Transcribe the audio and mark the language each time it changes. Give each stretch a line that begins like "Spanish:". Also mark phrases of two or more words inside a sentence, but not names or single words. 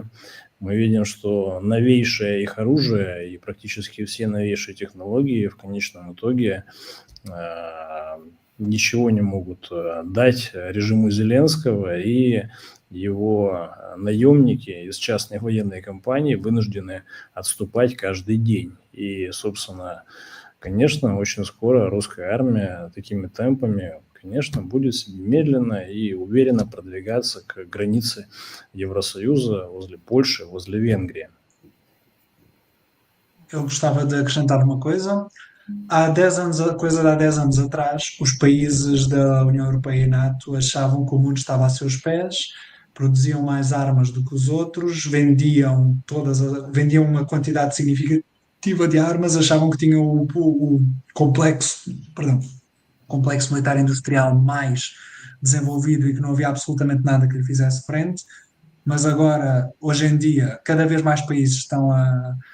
Russian: Мы видим, что новейшее их оружие и практически все новейшие технологии в конечном итоге ничего не могут дать режиму Зеленского, и его наемники из частной военной компании вынуждены отступать каждый день. И, собственно, конечно, очень скоро русская армия такими темпами, конечно, будет медленно и уверенно продвигаться к границе Евросоюза возле Польши, возле Венгрии.
Portuguese: Eu gostava de acrescentar uma coisa. Há 10 anos, coisa de há 10 anos atrás, os países da União Europeia e NATO achavam que o mundo estava a seus pés, produziam mais armas do que os outros, vendiam uma quantidade significativa de armas, achavam que tinham o complexo militar industrial mais desenvolvido e que não havia absolutamente nada que lhe fizesse frente, mas agora, hoje em dia, cada vez mais países estão a